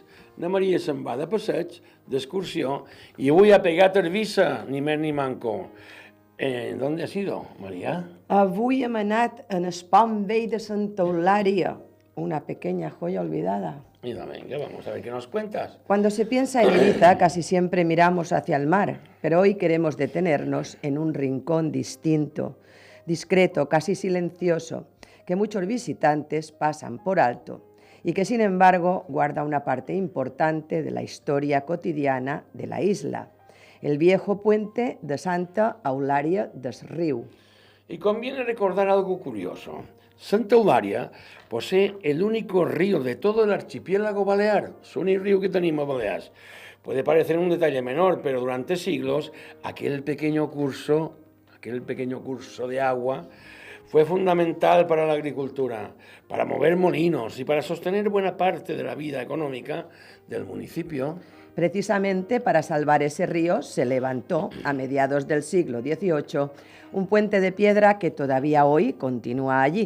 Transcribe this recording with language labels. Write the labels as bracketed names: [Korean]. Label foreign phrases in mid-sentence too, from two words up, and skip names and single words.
[Catalan] Na Maria se'n va de passeig, d'excursió, y avui ha pegat Eivissa, ni més ni manco. [Spanish] ¿Dónde has ido, María? [Catalan] Avui hem anat en el pont vell de Santa Eulària, [Spanish] una pequeña joya olvidada. Mira, venga, vamos a ver qué nos cuentas. Cuando se piensa en Ibiza, casi siempre miramos hacia el mar, pero hoy queremos detenernos en un rincón distinto, discreto, casi silencioso, que muchos visitantes pasan por alto y que, sin embargo, guarda una parte importante de la historia cotidiana de la isla, el viejo puente de Santa Eulària des Riu. Y conviene recordar algo curioso. Santa Eulària posee el único río de todo el archipiélago balear, [Catalan] l'únic riu que tenim a Balears. [Spanish] Puede parecer un detalle menor, pero durante siglos aquel pequeño curso de agua fue fundamental para la agricultura, para mover molinos y para sostener buena parte de la vida económica del municipio. Precisamente para salvar ese río se levantó a mediados del siglo XVIII un puente de piedra que todavía hoy continúa allí.